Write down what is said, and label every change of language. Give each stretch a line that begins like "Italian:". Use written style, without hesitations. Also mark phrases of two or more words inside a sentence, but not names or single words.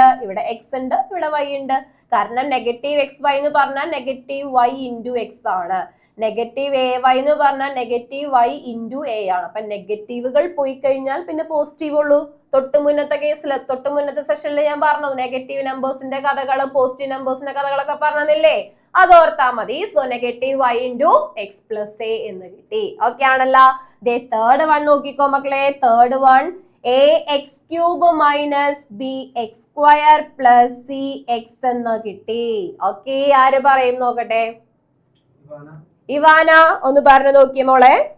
Malayalam: ഇവിടെ x ഉണ്ട്, ഇവിടെ y ഉണ്ട്. കാരണം -xy എന്ന് പറഞ്ഞാൽ
English: -y into x
Malayalam: ആണ്. -ay എന്ന് പറഞ്ഞാൽ
English: -y into a
Malayalam: ആണ്. അപ്പൊ നെഗറ്റീവുകൾ പോയി കഴിഞ്ഞാൽ പിന്നെ പോസിറ്റീവ് ഉള്ളൂ. തൊട്ട് മുന്നത്തെ സെഷനിൽ ഞാൻ പറഞ്ഞത്
English: negative numbers
Malayalam: കഥകളും
English: positive numbers
Malayalam: കഥകളൊക്കെ പറഞ്ഞതില്ലേ? അതോർത്താ മതി. സോ
English: -y into x plus a
Malayalam: എന്ന് കിട്ടി. ഓക്കെ ആണല്ലോ?
English: third one
Malayalam: നോക്കിക്കോ മക്കളെ.
English: third one ax³ minus bx² plus cx
Malayalam: എന്ന് കിട്ടി. ഓക്കെ, ആര് പറയും നോക്കട്ടെ? ഇവാന ഒന്ന് പറഞ്ഞു നോക്കിയ മോളെ.